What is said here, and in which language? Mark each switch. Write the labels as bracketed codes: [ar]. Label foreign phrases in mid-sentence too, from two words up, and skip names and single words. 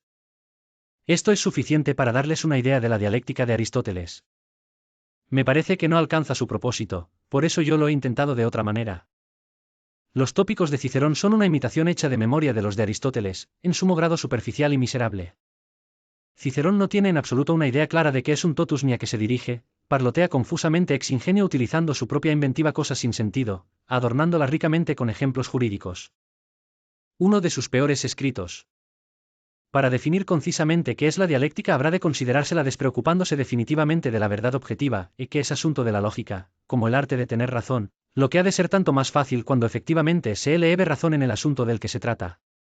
[es] Esto es suficiente para darles una idea de la dialéctica de Aristóteles. Me parece que no alcanza su propósito, por eso yo lo he intentado de otra manera. Los tópicos de Cicerón son una imitación hecha de memoria de los de Aristóteles, en sumo grado superficial y miserable. Cicerón no tiene en absoluto una idea clara de qué es un totus ni a qué se dirige, parlotea confusamente [la] ex ingenio [es] utilizando su propia inventiva cosas sin sentido, adornándola ricamente con ejemplos jurídicos. Uno de sus peores escritos. Para definir concisamente qué es la dialéctica habrá de considerársela despreocupándose definitivamente de la verdad objetiva, y que es asunto de la lógica, como el arte de tener razón, lo que ha de ser tanto más fácil cuando efectivamente se eleve razón en el asunto del que se trata.